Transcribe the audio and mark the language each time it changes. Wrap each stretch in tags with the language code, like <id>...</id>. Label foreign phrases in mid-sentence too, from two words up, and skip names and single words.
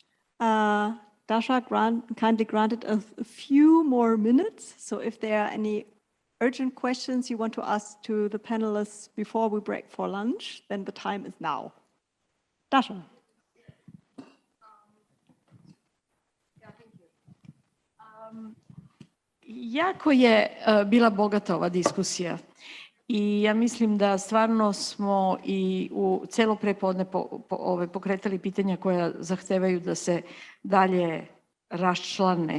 <en>Dasha kindly granted a few more minutes. So if there are any urgent questions you want to ask to the panelists before we break for lunch, then the time is now. Dasha.</en> <sr>Jako je bila bogata ova diskusija I ja mislim da stvarno smo i u celo prepodne pokretali pitanja koja zahtevaju da se dalje raščlane.</sr>